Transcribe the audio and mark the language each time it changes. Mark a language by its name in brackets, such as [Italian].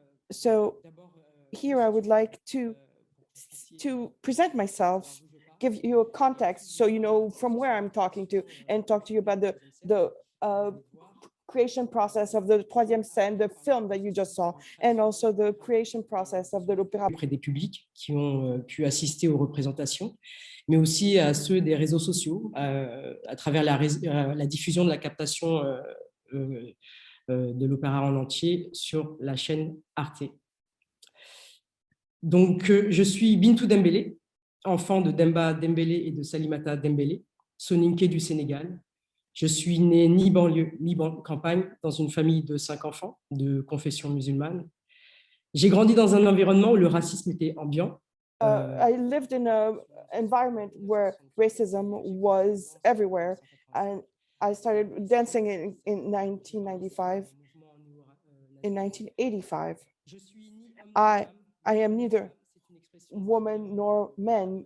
[English] So here I would like to present myself, give you a context so you know from where I'm talking to, and talk to you about the creation process of the troisième scène, the film that you just saw, and also the creation process of the l'opéra. [French] Auprès des publics qui ont pu assister aux représentations, mais aussi à ceux des réseaux sociaux, à travers la diffusion de la captation de l'opéra en entier sur la chaîne Arte. Donc, je suis Bintou Dembélé, enfant de Demba Dembélé et de Salimata Dembélé, soninké du Sénégal. Je suis née ni banlieue, ni campagne, dans une famille de 5 enfants de confession musulmane. J'ai grandi dans un environnement où le racisme était ambiant. [English] I lived in an environment where racism was everywhere, and I started dancing in 1995. In 1985, I am neither woman nor man.